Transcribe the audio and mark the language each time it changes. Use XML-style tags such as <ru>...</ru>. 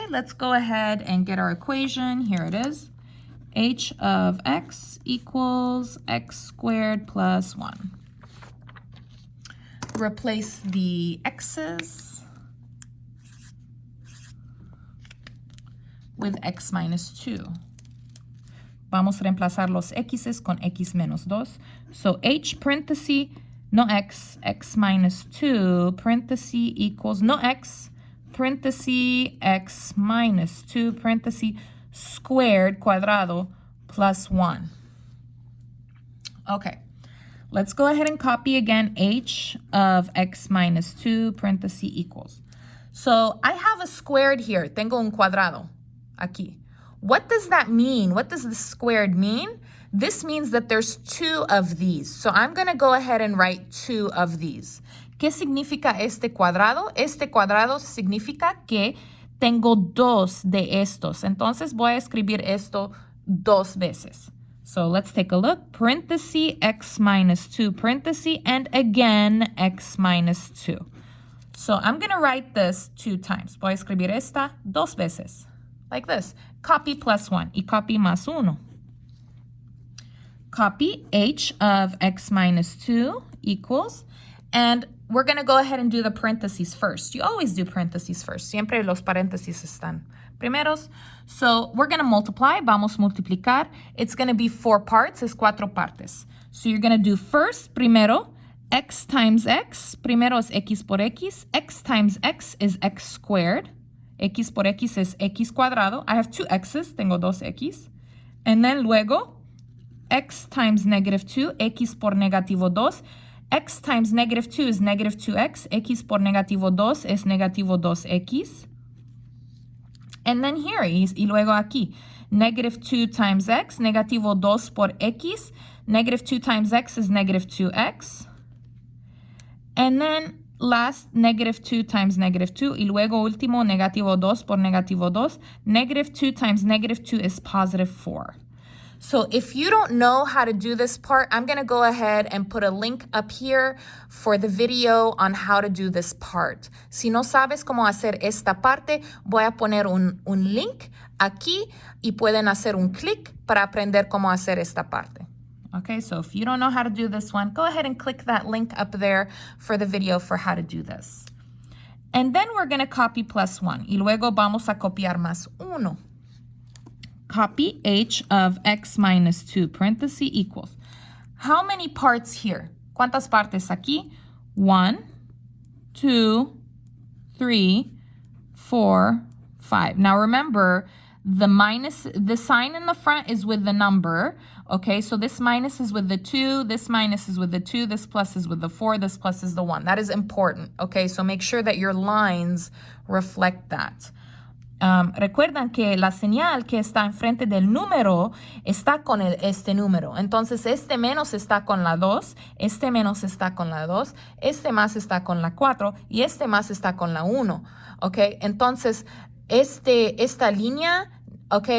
<en>Let's go ahead and get our equation. Here it is. H of x equals x squared plus 1. Replace the x's with x minus 2.</en> <es>Vamos a reemplazar los x's con x menos 2.</es> <en>So h parenthesis, no x, x minus 2, parenthesis equals no x, parenthesis x minus 2, parenthesis squared, cuadrado, plus 1. Okay. Let's go ahead and copy again h of x minus 2, parenthesis equals. So I have a squared here.</en> <es>Tengo un cuadrado aquí.</es> <en>What does that mean? What does the squared mean? This means that there's 2 of these. So I'm going to go ahead and write 2 of these.</en> <es>¿Qué significa este cuadrado? Este cuadrado significa que tengo 2 de estos. Entonces voy a escribir esto 2 veces.</es> <en>So let's take a look. Parenthesis x minus 2, parenthesis, and again x minus 2. So I'm going to write this 2 times.</en> <es>Voy a escribir esta 2 veces.</es> <en>Like this. Copy plus 1.</en> <es>Y copy más 1.</es> <en>Copy h of x minus 2 equals. And we're going to go ahead and do the parentheses first. You always do parentheses first.</en> <es>Siempre los paréntesis están primeros.</es> <en>So we're going to multiply.</en> <es>Vamos a multiplicar.</es> <en>It's going to be 4 parts.</en> <es>Es 4 partes.</es> <en>So you're going to do first, primero, x times x,</en> <es>primero es x por x.</es> <en>X times x is x squared.</en> <es>X por x es x cuadrado.</es> <en>I have two x's,</en> <es>tengo dos x.</es> <en>And then luego, x times negative 2,</en> <es>x por negativo 2.</es> <en>X times negative 2 is negative 2x.</en> <es>X por negativo 2 es negativo 2x.</es> <en>And then here is,</en> <es>y luego aquí,</es> <en>negative 2 times x,</en> <es>negativo 2 por x.</es> <en>Negative 2 times x is negative 2x. And then last, negative 2 times negative 2.</en> <es>Y luego último, negativo 2 por negativo 2.</es> <en>Negative 2 times negative 2 is positive 4. So if you don't know how to do this part, I'm going to go ahead and put a link up here for the video on how to do this part.</en> <es>Si no sabes cómo hacer esta parte, voy a poner un link aquí y pueden hacer un clic para aprender cómo hacer esta parte.</es> <en>Okay, so if you don't know how to do this one, go ahead and click that link up there for the video for how to do this. And then we're going to copy plus 1.</en> <es>Y luego vamos a copiar más 1.</es> <en>Copy h of x minus 2, parenthesis equals. How many parts here?</en> <es>¿Cuántas partes aquí?</es> <en>1, 2, 3, 4, 5. Now remember, the sign in the front is with the number. Okay, so this minus is with the 2, this minus is with the 2, this plus is with the 4, this plus is the 1. That is important. Okay, so make sure that your lines reflect that.</en> <es>Recuerdan que la señal que está enfrente del número está con este número. Entonces, este menos está con la 2, este menos está con la 2, este más está con la 4 y este más está con la 1. ¿Ok? Entonces, esta línea, ¿ok?</es>